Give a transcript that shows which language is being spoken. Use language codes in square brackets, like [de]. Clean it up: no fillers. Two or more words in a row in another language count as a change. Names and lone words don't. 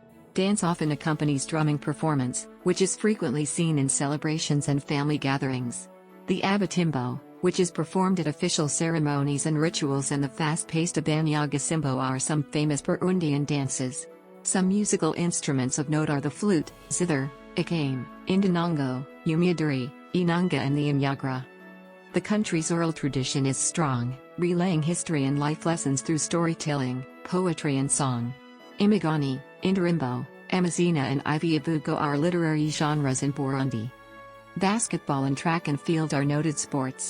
[en] Dance often accompanies drumming performance, which is frequently seen in celebrations and family gatherings. The abatimbo, which is performed at official ceremonies and rituals, and the fast-paced abanyagasimbo are some famous Burundian dances. Some musical instruments of note are the flute, zither, ikame, indanongo, umiaduri, inanga and the inyagra. The country's oral tradition is strong, relaying history and life lessons through storytelling, poetry and song. Imigani, Indirimbo, Amazina and Iviavugo are literary genres in Burundi. Basketball and track and field are noted sports.